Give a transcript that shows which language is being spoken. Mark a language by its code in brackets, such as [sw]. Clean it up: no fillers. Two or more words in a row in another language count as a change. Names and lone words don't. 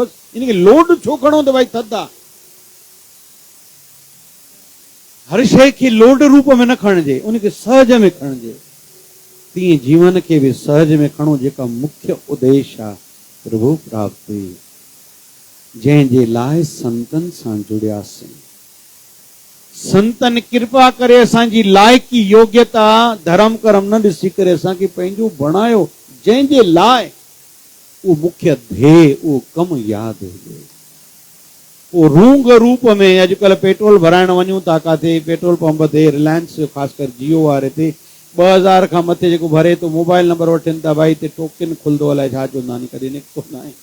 [sd] बसि इनखे लोड छो खणो त भाई थधि आहे। हर शइ खे लोड रूप में न खणिजे, उनखे सहज में खणिजे। तीअं जीवन खे बि सहज में खणो, जेका मुख्य उद्देश्य आहे प्रभु प्राप्ति। जंहिंजे लाइ संतन सां जुड़ियासीं। संतन कृपा करे असांजी लाइकी योग्यता धर्म कर्म न ॾिसी करे असांखे पंहिंजो बणायो, जंहिंजे लाइ उहो मुख्य ध्येय उहो कमु यादि हुजे। वो रूंग रूप में अॼुकल्ह पेट्रोल भराइण वञूं था काथे [en] petrol pump [sd] ते, रिलायंस ख़ासि कर जियो वारे ते 2000 खां मथे जेको भरे तो [en] mobile number [sd] वठनि था, भाई हिते टोकन खुलंदो, अलाए छा चवंदा आहिनि, कॾहिं निकितो न आहे।